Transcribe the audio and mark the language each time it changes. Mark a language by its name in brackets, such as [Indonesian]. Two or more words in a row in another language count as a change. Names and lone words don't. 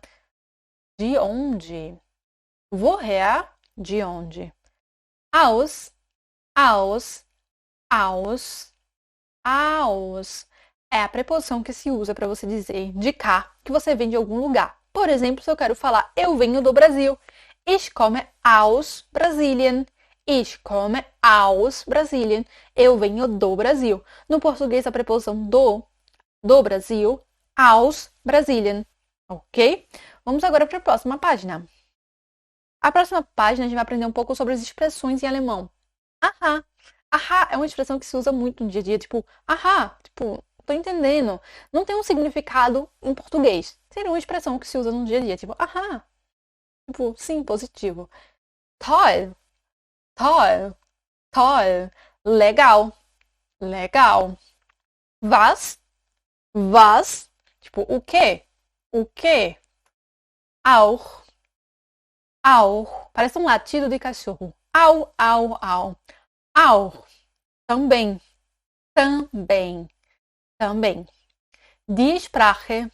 [Portuguese] De onde? Woher, de onde? [German] Aus, aus, aus, aus. [Portuguese] É a preposição que se usa para você dizer indicar que você vem de algum lugar. Por exemplo, se eu quero falar eu venho do Brasil. [German] Ich komme aus Brasilien. Ich komme aus Brasilien. [Portuguese] Eu venho do Brasil. No português, a preposição do Brasil, [German] aus Brasilien. [Portuguese] Ok? Vamos agora para a próxima página. A próxima página a gente vai aprender um pouco sobre as expressões em alemão. Ahá. Ahá é uma expressão que se usa muito no dia a dia, tipo, ahá, tipo, tô entendendo. Não tem um significado em português. Seria uma expressão que se usa no dia a dia, tipo, ahá. Tipo, sim, positivo. [German] Toll, toll, toll. [Portuguese] Legal, legal. [German] Was, was, [Portuguese] tipo, o quê? O quê? [German] auch, auch. [Portuguese] Parece um latido de cachorro. Au, au, au. [German] Auch. [Portuguese] Também. Também. Também. [German] Die Sprache.